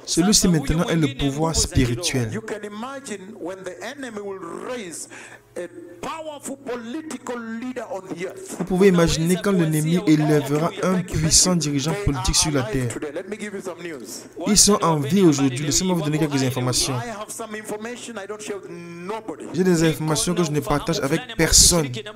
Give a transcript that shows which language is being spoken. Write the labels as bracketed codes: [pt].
[fr] Celui-ci maintenant est le pouvoir spirituel. [en] You can imagine when the enemy will raise a powerful political leader on the earth. [fr] Vous pouvez imaginer quand l'ennemi élèvera un puissant dirigeant politique sur la terre. [en] Let me give you some news. [fr] Ils sont en vie aujourd'hui. Laissez-moi vous donner quelques informations. [en] I have some information I don't share with nobody. [fr] J'ai des informations que je ne partage avec personne,